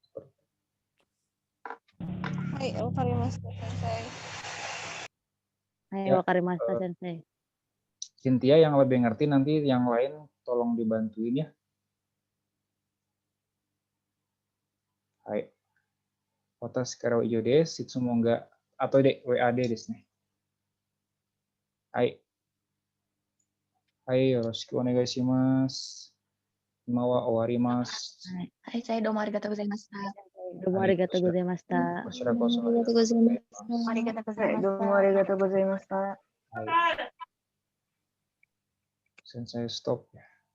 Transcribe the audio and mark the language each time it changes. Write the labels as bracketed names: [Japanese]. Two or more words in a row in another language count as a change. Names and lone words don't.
[Japanese] はい, わかりました先生. はい, [Indonesian] Ya, [Japanese] わかりました先生. [Indonesian] Cynthia yang lebih ngerti nanti yang lain tolong dibantuin ya. [Japanese] はい. 私から以上です. Semoga atau WAD desu ne. Hai. はい、よろしくお願いします. 今は終わります. はい, saya どうもありがとうございました. どうもありがとうございました. ありがとうございます. ありがとうございました. どうもありがとうございました. [Indonesian] Hai. Sensei stop ya.